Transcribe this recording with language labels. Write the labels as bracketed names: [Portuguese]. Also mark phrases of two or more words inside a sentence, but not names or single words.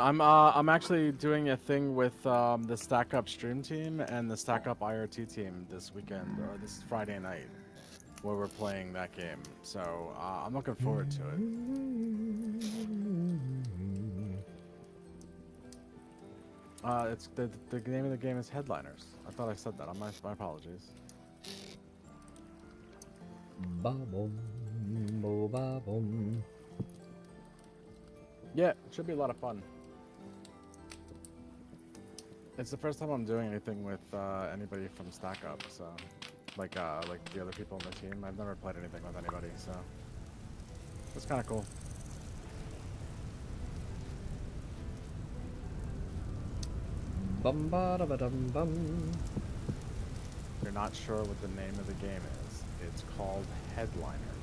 [English] I'm actually doing a thing with the Stack Up stream team and the Stack Up IRT team this weekend or this Friday night, where we're playing that game. So I'm looking forward to it. It's the name of the game is Headliners. I thought I said that. My apologies. Ba-bum, bo-ba-bum. Yeah, it should be a lot of fun. It's the first time I'm doing anything with anybody from Stack Up, so like the other people on the team. I've never played anything with anybody, so it's kind of cool. Bum ba da ba dum bum. If you're not sure what the name of the game is, it's called Headliners.